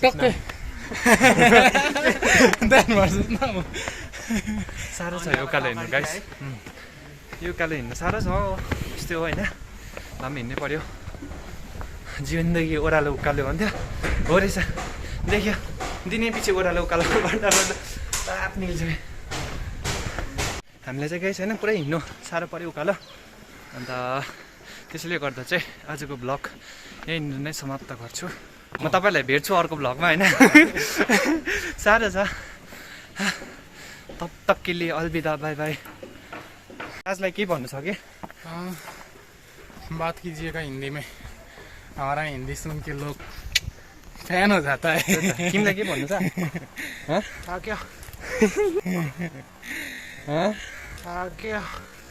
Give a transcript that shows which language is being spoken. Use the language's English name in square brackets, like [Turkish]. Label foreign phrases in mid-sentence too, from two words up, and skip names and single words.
[Nepali] साह्रो छ यो उकालो हिँड्नु गाइस यो उकालो हिँड्नु साह्रो छ यस्तै हो होइन हामी हिँड्नै पर्यो जीवनदेखि ओह्रालो उकालो भन्थ्यो हो रहेछ देख्यो दिनै पछि ओह्रालो उकालो गर्दा ताप निल्छ हामीलाई चाहिँ केही छैन, पुरै हिँड्नु साह्रो पऱ्यो उकालो। अन्त त्यसैले गर्दा चाहिँ आजको भ्लग यहीँनिर नै समाप्त गर्छु। म तपाईँलाई भेट्छु अर्को भ्लगमा होइन। साह्रो छ। [Hindi] तब तक के लिए अलविदा, [English] bye bye. [Nepali] आजलाई के भन्नु छ कि [Hindi] बात कीजिएगा हिंदी में, हमारा हिंदी सुन के लोग फैन हो जाता है। [Nepali] तिमीलाई के भन्नु छ? [Hindi] क्या हाँ? क्या